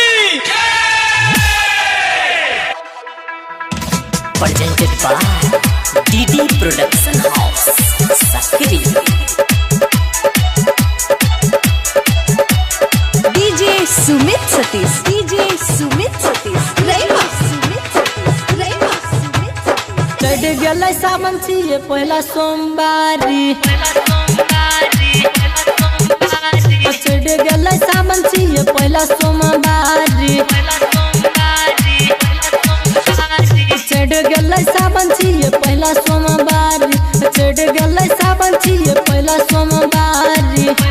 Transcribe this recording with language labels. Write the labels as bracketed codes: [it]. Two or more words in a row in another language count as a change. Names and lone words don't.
[en] presented by DD Production House, Sakri. DJ Sumit Satish, DJ Sumit Satish, Rema Sumit Satish, Rema Sumit Satish. [bho] चढ़ गया सावन से पहला सोमवारी, चढ़ गया सावन से पहला सोमवारी, चढ़ गया सावन से पहला सोमवारी, चढ़ गया सावन से पहला सोमवारी।